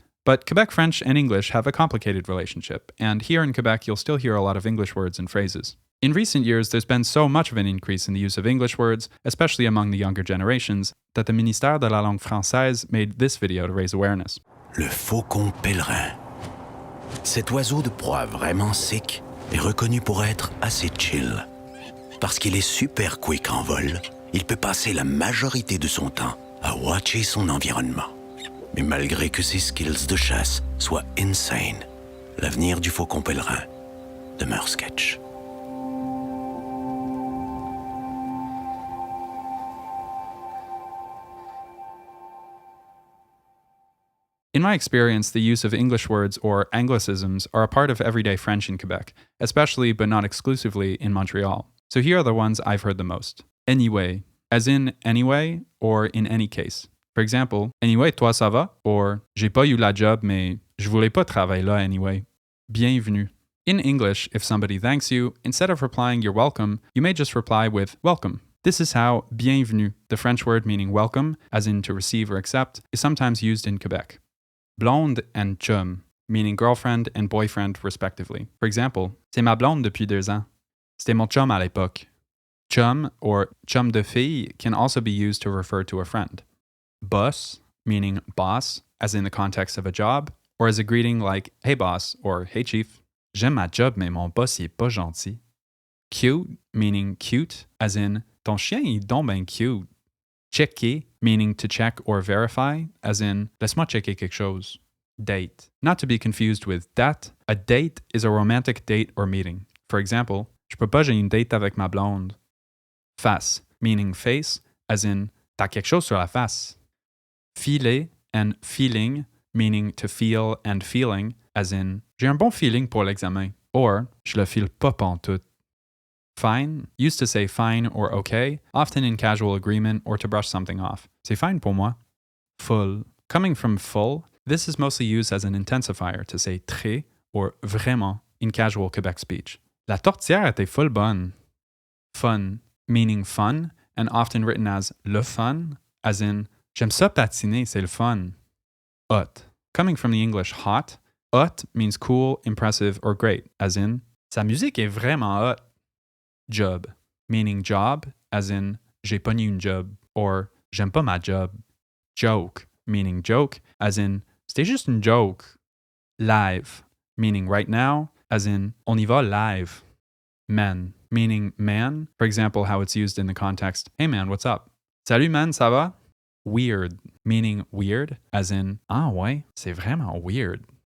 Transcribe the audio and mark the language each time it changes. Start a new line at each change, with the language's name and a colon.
English: But Quebec French and English have a complicated relationship, and here in Quebec, you'll still hear a lot of English words and phrases. In recent years, there's been so much of an increase in the use of English words, especially among the younger generations, that the Ministère de la Langue Française made this video to raise awareness.
French: Le faucon pèlerin. Cet oiseau de proie vraiment sec est reconnu pour être assez chill. Parce qu'il est super quick en vol, il peut passer la majorité de son temps à watcher son environnement. Mais malgré que ses skills de chasse soient insane, l'avenir du faucon pèlerin demeure sketch.
English: In my experience, the use of English words or anglicisms are a part of everyday French in Quebec, especially but not exclusively in Montreal. So here are the ones I've heard the most. Anyway, as in anyway or in any case. For example,
French: anyway, toi ça va? Or j'ai pas eu la job mais je voulais pas travailler là anyway.
English: Bienvenue. In English, if somebody thanks you, instead of replying you're welcome, you may just reply with welcome. This is how bienvenue, the French word meaning welcome, as in to receive or accept, is sometimes used in Quebec. Blonde and chum, meaning girlfriend and boyfriend respectively. For example,
French: c'est ma blonde depuis 2 ans. C'était mon chum à l'époque.
English: Chum or chum de fille can also be used to refer to a friend. Boss, meaning boss, as in the context of a job, or as a greeting like hey boss or hey chief.
French: J'aime ma job mais mon boss il est pas gentil.
English: Cute, meaning cute, as in
French: ton chien il est donc ben cute.
English: Checker, meaning to check or verify, as in
French: laisse-moi checker quelque chose.
English: Date. Not to be confused with date. A date is a romantic date or meeting. For example,
French: je peux pas, j'ai une date avec ma blonde.
English: Face, meaning face, as in
French: t'as quelque chose sur la face.
English: Filer and feeling, meaning to feel and feeling, as in
French: j'ai un bon feeling pour l'examen. Or je le file pas pantoute.
English: Fine, used to say fine or okay, often in casual agreement or to brush something off.
French: C'est fine pour moi.
English: Full. Coming from full, this is mostly used as an intensifier to say très or vraiment in casual Quebec speech.
French: La tourtière était full bonne.
English: Fun, meaning fun, and often written as le fun, as in
French: j'aime ça patiner, c'est le fun.
English: Hot. Coming from the English hot, hot means cool, impressive, or great, as in
French: sa musique est vraiment hot.
English: Job, meaning job, as in j'ai pogné une job, or j'aime pas ma job. Joke, meaning joke, as in
French: c'était juste une joke.
English: Live, meaning right now, as in
French: on y va live.
English: Man, meaning man, for example, how it's used in the context, hey man, what's up?
French: Salut man, ça va?
English: Weird, meaning weird, as in
French: ah ouais, c'est vraiment weird.